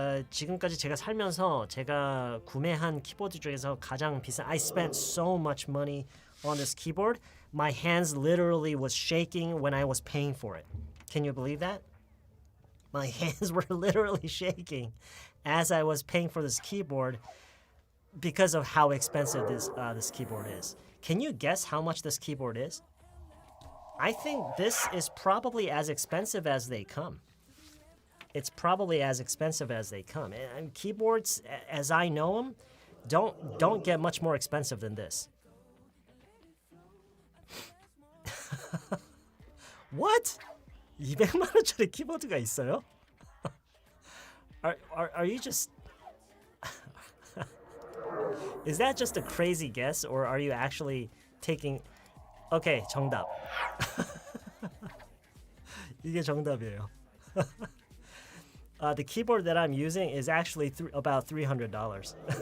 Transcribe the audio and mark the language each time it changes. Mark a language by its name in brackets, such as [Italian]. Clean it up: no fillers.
[Korean] 지금까지 제가 살면서 제가 구매한 키보드 중에서 가장 비싼. [English] I spent so much money on this keyboard. My hands literally was shaking when I was paying for it. Can you believe that? My hands were literally shaking as I was paying for this keyboard because of how expensive this keyboard is. Can you guess how much this keyboard is? I think this is probably as expensive as they come. It's probably as expensive as they come. And keyboards, as I know them, don't get much more expensive than this. What? [Korean] 200만 원짜리 키보드가 있어요? [English] Are you just Is that just a crazy guess or are you actually taking Okay, 정답. [Korean] 이게 정답이에요. [English] The keyboard that I'm using is actually about $300.